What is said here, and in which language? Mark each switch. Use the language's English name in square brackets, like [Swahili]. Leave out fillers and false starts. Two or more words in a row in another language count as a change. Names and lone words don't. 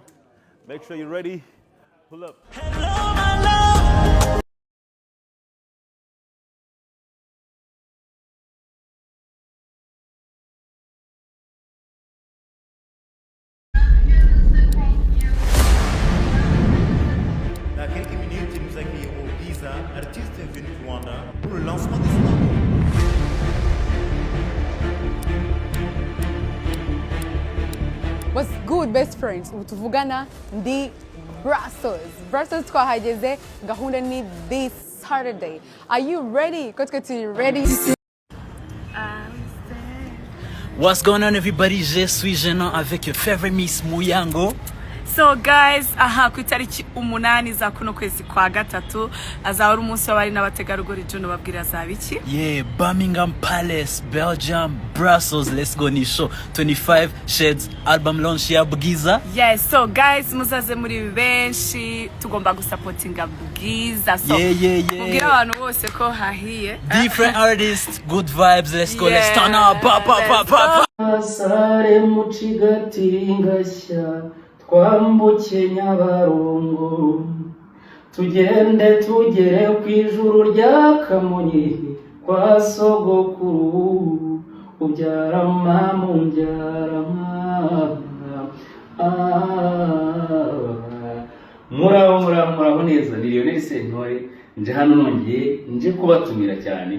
[English] Make sure you're ready. Pull up. Hello, my love. [French] Dans quelques minutes, nous accueillerons Bwiza, artiste venu de Rwanda, pour le lancement de son album. [English] What's good, best friends? [Kinyarwanda] Ubu tuvugana ndi Brussels twahageze, gahunda ni [English] this Saturday. Are you ready? [Kinyarwanda] Ko twe turi ready. [English] What's going on, everybody? [French] Je suis Jean avec [English] your favorite [French] Miss Muyango. [Kinyarwanda] So guys, aha ku itariki 8 za kuno kwezi kwa gatatu azahora umunsi w'abari n'abategarugori Juno babwira zabiki. [English] Yeah, Birmingham Palace, Belgium, Brussels. Let's go [Kinyarwanda] ni show 25 Shades [English] album launch [Kinyarwanda] ya Bwiza. [English] Yes, so guys, [Kinyarwanda] muzaze muri benshi tugomba gusupportinga Bwiza. So mubwira abantu bose ko hahiye. [English] Different artists, good vibes. Let's go. Let's turn up. [Kinyarwanda] Sare mucigati ngashya twambuke Nyabarongo tugende tugere kwijuru rya Kamonyi kwa sogokuru ubyara mama umbyara muraho neza ni Lionel Sentore nje hano nongeye nje kubatumira cyane